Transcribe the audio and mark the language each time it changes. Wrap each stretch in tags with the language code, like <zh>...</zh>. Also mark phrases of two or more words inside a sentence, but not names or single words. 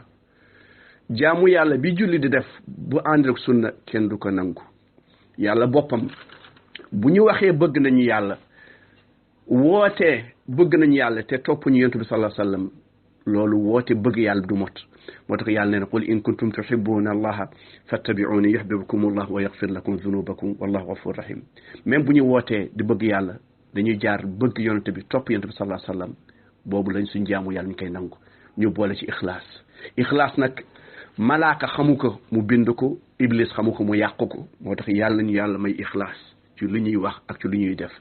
<wo>jaamu yàlla bi jullit di def bu ànd ak sunna kenn du ko nangu. yàlla boppam bu ñu waxee bëgg nañu yàlla, wootee bëgg nañu yàlla te topp ñu yonent bi</wo> <ar>صلى الله عليه وسلم,</ar> <wo>loolu woote bëgg yàlla du mot. moo tax yàlla nee na</wo> <ar>قل إن كنتم تحبون الله فاتبعوني يحببكم الله ويغفر لكم ذنوبكم والله غفور رحيم.</ar> <wo>même bu ñu wootee di bëgg yàlla dañuy jaar bëgg yonent bi topp yonent bi</wo> <ar>صلى الله عليه وسلم,</ar> <wo>boobu lañ suñ jaamu yàlla ñu koy nangu. ñu boole ci ixlaas nag malaaka xamu ko mu bind ko, iblis xamu ko mu yàq ko. moo tax yàlla ñu yàlla may ixlaas ci lu ñuy wax ak ci lu ñuy def.</wo>